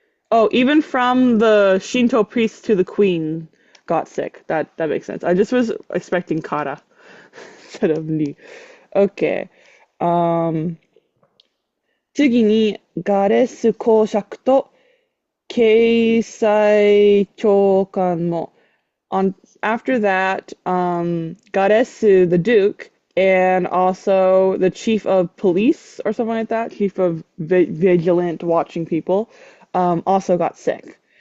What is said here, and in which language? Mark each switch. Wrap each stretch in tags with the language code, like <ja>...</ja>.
<en>Oh, even from the Shinto priest to the queen got sick. That makes sense. I just was expecting kara instead of ni. Okay.</en> <ja>次にガレス公爵と経済長官も</ja> <en>On after that, Garesu, the Duke, and also the chief of police or something like that, chief of vigilant watching people, also got sick.</en>